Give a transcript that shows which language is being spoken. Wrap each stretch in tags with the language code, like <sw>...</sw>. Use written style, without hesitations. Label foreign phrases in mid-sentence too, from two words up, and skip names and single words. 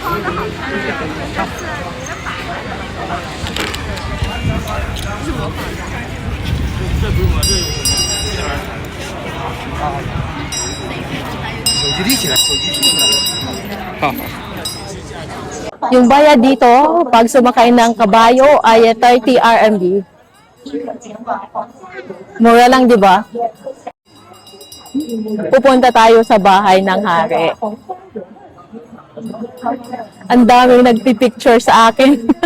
<zh>是我绑的。这不用了，这有什么？这玩意儿。手机立起来，手机立起来。好。</zh> <tl>Yung bayad dito, pag sumakay ng kabayo ay 30 RMB. Mura lang, di ba? Pupunta tayo sa bahay ng hari. Ang daming nagpipicture sa akin.</tl>